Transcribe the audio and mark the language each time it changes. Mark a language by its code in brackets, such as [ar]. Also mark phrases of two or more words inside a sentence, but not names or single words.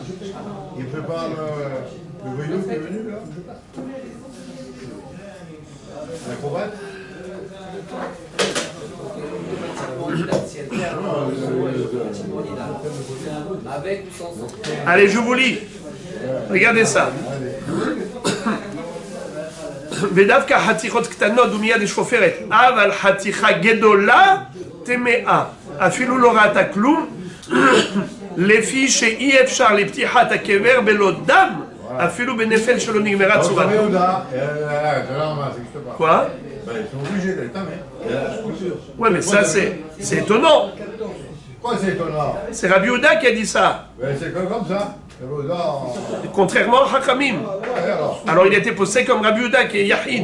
[fr] Il prépare le voyou qui est venu là? L'acrobate? Avec ou sans sang. Allez, je vous lis. Regardez ça. [he] ודווקא חתיכות קטנות ומיד יש חופרת, אבל חתיכה גדולה טמאה, אפילו לא ראתה כלום, לפי שאי אפשר לפתיחת הקבר בלא דם, אפילו בנפל שלא נגמרה צורתו. [fr] Quoi? Ils sont obligés d'être tamés. Ouais, mais ça c'est étonnant. Quoi, c'est étonnant? C'est Rabbi Yehuda qui a dit ça, Ben, c'est comme ça. contrairement à Hakamim. Ouais, alors. Alors il était posé comme Rabbi Yehuda qui est Yahid.